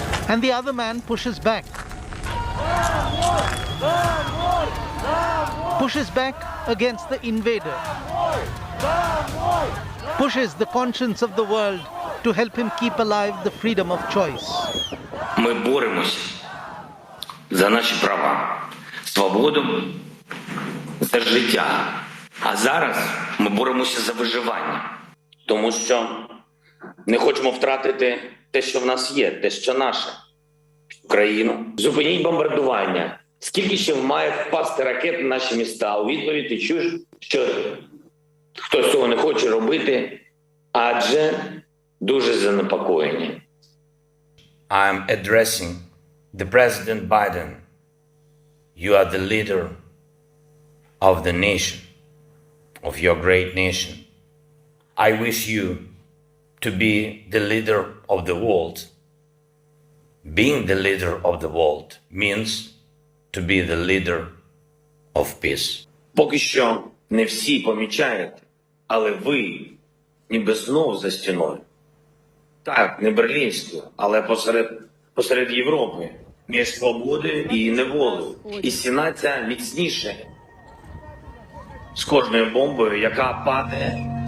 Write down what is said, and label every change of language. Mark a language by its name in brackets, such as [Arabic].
[English] And the other man pushes back. Pushes back against the invader. Pushes the conscience of the world to help him keep alive the freedom of choice. [Ukrainian] Ми боремося за наші права, свободу, за життя. А зараз ми боремося за виживання. Тому що не хочемо втратити те, що в нас є, те, що наше. Україну. Зупиніть бомбардування. Скільки ще має впасти ракет на наші міста? У відповідь ти чуєш, що хтось цього не хоче робити, адже дуже занепокоєні. [English] I'm addressing the President Biden. You are the leader of the nation, of your great nation. I wish you to be the leader of the world. Being the leader of the world means to be the leader of peace. [Ukrainian] Поки що не всі помічають, але ви ніби знов за стіною. Так, не берлінською, але посеред Європи, між свободою і неволею. І стіна ця міцніше з кожною бомбою, яка падає